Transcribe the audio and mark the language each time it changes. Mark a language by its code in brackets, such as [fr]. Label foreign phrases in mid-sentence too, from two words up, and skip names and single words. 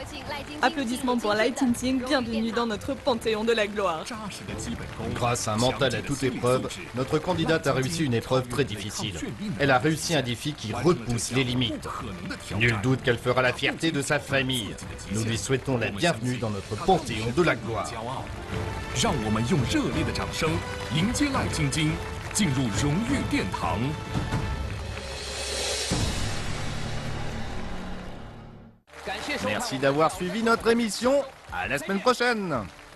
[fr] Applaudissements pour Lai Tingting, bienvenue dans notre Panthéon de la gloire. Grâce à un mental à toute épreuve, notre candidate a réussi une épreuve très difficile. Elle a réussi un défi qui repousse les limites. Nul doute qu'elle fera la fierté de sa famille. Nous lui souhaitons la bienvenue dans notre Panthéon de la gloire. [zh] 让我们用热烈的掌声迎接赖晶晶进入荣誉殿堂。 [fr] Merci d'avoir suivi notre émission. À la semaine prochaine.